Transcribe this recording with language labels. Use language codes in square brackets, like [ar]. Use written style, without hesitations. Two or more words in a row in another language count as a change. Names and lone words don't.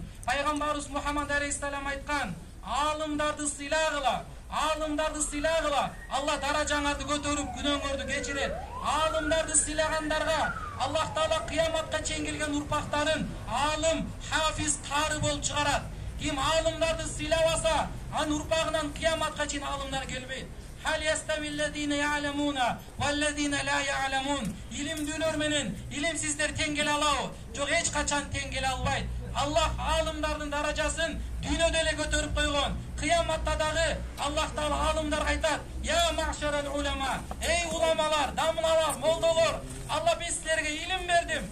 [ky] Пайгамбарыбыз Мухаммад алейхиссалам айткан: "Алымдарды сыйлагыла, алымдарды сыйлагыла, Алла даражаңарды көтөрүп, күнөөңөрдү кечирет. Алымдарды сыйлагандарга Аллах Таала кыяматка чейин келген урпактарын алым, хафиз, кары болуп чыгарат. Ким алымдарды сыйлабаса, анын урпагынан кыяматка чейин алымдар келбейт. [ar] هل يستوي الذين يعلمون والذين لا يعلمون. [ky] İlimdүүлөр менен илимсиздер тең келе алабы? Жок, эч качан тең келе албайт. Аллах алымдардын даражасын дүйнөдө эле көтөрүп койгон. Кыяматта дагы Аллах Таала алымдарга айтат: [ar] "يا معشر العلماء, [ky] ey уламалар, дамлалар, молдолор, Алла биз силерге илим бердим.